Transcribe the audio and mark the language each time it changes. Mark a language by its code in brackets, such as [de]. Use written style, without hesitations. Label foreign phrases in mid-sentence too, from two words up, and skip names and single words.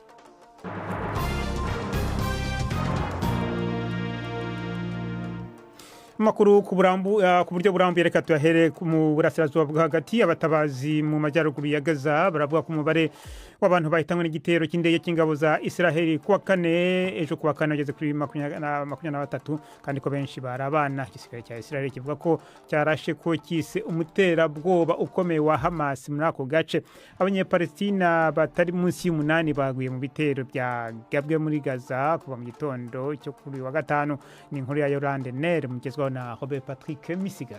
[rw] Amakuru ku buryo burambuye reka tuyahere mu burasirazuba bwo hagati. Abatabazi mu majyaruguru ya Gaza baravuga ko umubare w'abantu bahitanywe n'igitero cy'indege cy'ingabo za Israel kuwa kane ejo kuwa kane ageze kuri 23, kandi ko benshi bari abana. Igisirikare cya Israel kivuga ko cyarashe ko kise umuterabwoba ukomeye wa Hamas muri ako gace. Abanyepalestina batari munsi y'umunani baguye mu bitero byagabwe muri Gaza kuva mu gitondo cyo kuri wa gatanu. Ni inkuru ya Yolande Nere mugezwaho na Robert Patrick Misigaro.